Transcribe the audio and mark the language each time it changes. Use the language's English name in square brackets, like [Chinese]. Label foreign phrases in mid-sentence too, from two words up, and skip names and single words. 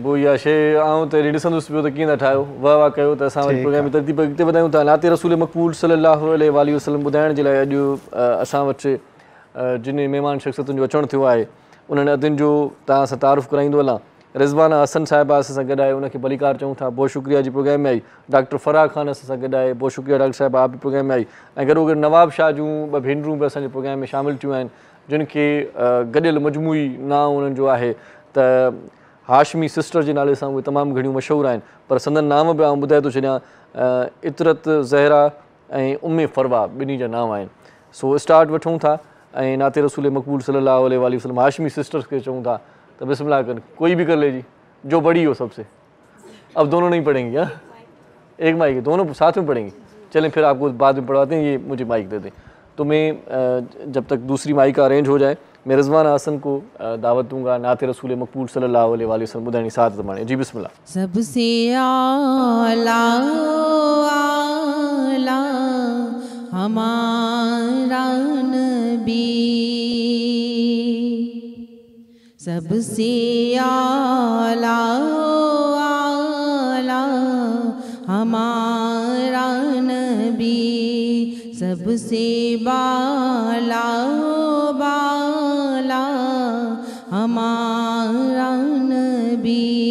[Sindhi] पोइ इहा शइ आउं त ॾिसंदुसि पियो त कीअं था ठाहियो। वाह वाह कयो। त असां वटि प्रोग्राम जी तरतीब अॻिते वधायूं था। नाते रसूल मक़बूल [Arabic] صلى الله عليه وسلم [Sindhi] ॿुधाइण जे लाइ अॼु असां वटि जिन महिमान शख़्सियतुनि जो अचणु थियो आहे, उन्हनि अदियुनि जो तव्हां सां तारुफ़ कराईंदो हलां। रिज़वाना हसन साहिबा असां सां गॾु आहे, उनखे भलीकार चऊं था, [Hindi] बहुत शुक्रिया जी प्रोग्राम में आई। [Sindhi] डॉक्टर फराह ख़ान असां सां गॾु आहे, [Hindi] बहुत शुक्रिया डॉक्टर साहिबा, आप बि प्रोग्राम में आई। [Sindhi] ऐं गॾोगॾु नवाब शाह जूं 2 भेनरूं बि असांजे प्रोग्राम में शामिलु थियूं आहिनि, जिन खे गॾियल मजमूई नाओ उन्हनि जो आहे त हाशमी सिस्टर जे नाले सां उहे तमामु घणियूं मशहूरु आहिनि, पर संदन नाम बि आउं ॿुधाए थो छॾियां, इतरत ज़हरा ऐं उम्मे फरवा ॿिन्ही जा नाम आहिनि। सो स्टार्ट वठूं था ऐं नाते रसूल मक़बूल [Arabic] صلى الله عليه وسلم [Sindhi] हाशमी सिस्टर्स खे चऊं था तो बिस्मिल्लाह कर, [Hindi] कोई भी कर ले जी, जो बड़ी हो सबसे। अब दोनों नहीं पढ़ेंगी, हाँ एक माइक है, दोनों साथ में पढ़ेंगी। चलें फिर आपको बाद में पढ़वाते हैं, ये मुझे माइक दे दें। तो मैं जब तक दूसरी माइक का अरेंज हो जाए, मैं रिज़वाना हसन को दावत दूंगा नाते रसूल मक़बूल [Arabic] صلى الله عليه وسلم [Hindi] बुधानी साथ ज़माने। जी बिस्मिल्लाह। सबसे आला आला हमारा नबी, सबसे आला आला हमारा नबी, सबसे बाला बाला हमारा नबी।